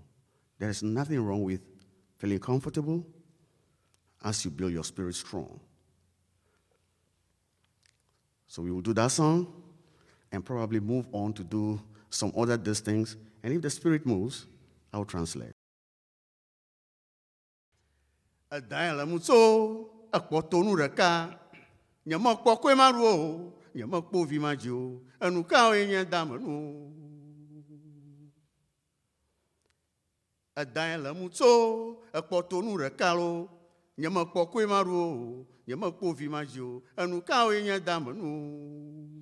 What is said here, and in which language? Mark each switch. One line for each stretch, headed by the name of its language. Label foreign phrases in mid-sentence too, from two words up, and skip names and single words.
English: There is nothing wrong with feeling comfortable as you build your spirit strong. So we will do that song and probably move on to do some other these things. And if the spirit moves, I will translate.
Ewe: Nyama kpɔkɔe ma ɖo o, nyama kpɔ vi ma dzi o, enu kawoe nye dame nu. Edae le mu tso, ekpɔtonu ɖeka lo, nyama kpɔkɔe ma ɖo o, nyama kpɔ vi ma dzi o, enu kawoe nye dame nu.